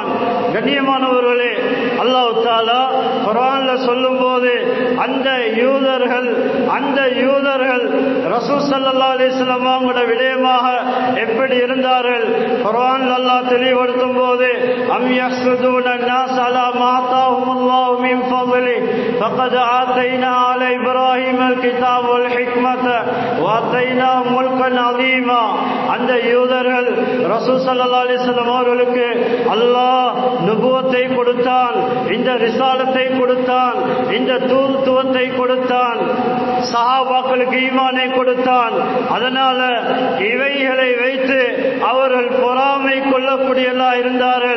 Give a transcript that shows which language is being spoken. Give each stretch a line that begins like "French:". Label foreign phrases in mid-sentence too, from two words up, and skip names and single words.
Tamil: கண்ணியமானவர்களே, அல்லாஹ் தஆலா குர்ஆன்ல சொல்லும் போது அந்த யூதர்கள் ரசூல்
Arabic: صلى الله عليه وسلم
Tamil: அவங்களோட விடயமாக எப்படி இருந்தார்கள் குர்ஆன்ல அல்லாஹ் தெளிவுபடுத்தும் போது,
Arabic: أم يحسدون الناس على ما آتاهم الله من فضله فقد آتينا على إبراهيم الكتاب والحكمة وآتيناه ملكا عظيما.
Tamil: அந்த யூதர்கள் ரசூல்
Arabic: صلى الله عليه وسلم
Tamil: அவர்களுக்கு அல்லாஹ் நுபுவத்தை கொடுத்தான், இந்த ரிசாலத்தை கொடுத்தான், இந்த தூதுத்துவத்தை கொடுத்தான், சஹாபாக்களுக்கு ஈமானை கொடுத்தான். அதனால இவைகளை வைத்து அவர்கள் பொறாமை கொள்ளக்கூடியவர்களா இருந்தார்கள்.